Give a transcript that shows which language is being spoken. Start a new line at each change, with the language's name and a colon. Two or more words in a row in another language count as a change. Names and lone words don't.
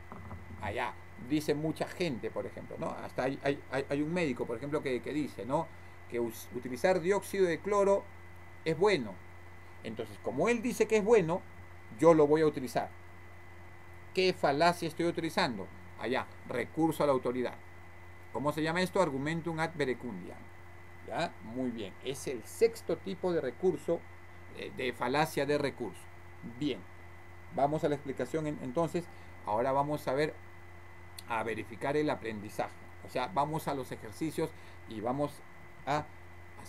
Spanish: Dice mucha gente, por ejemplo, ¿no? Hasta hay un médico, por ejemplo, que dice, ¿no? Que utilizar dióxido de cloro es bueno. Entonces, como él dice que es bueno, yo lo voy a utilizar. ¿Qué falacia estoy utilizando? Recurso a la autoridad. ¿Cómo se llama esto?
Latin: Argumentum ad verecundiam.
Spanish: ¿Ya? Muy bien. Es el sexto tipo de recurso, de falacia de recurso. Bien. Vamos a la explicación entonces. Ahora vamos a verificar el aprendizaje. O sea, vamos a los ejercicios y vamos a hacer.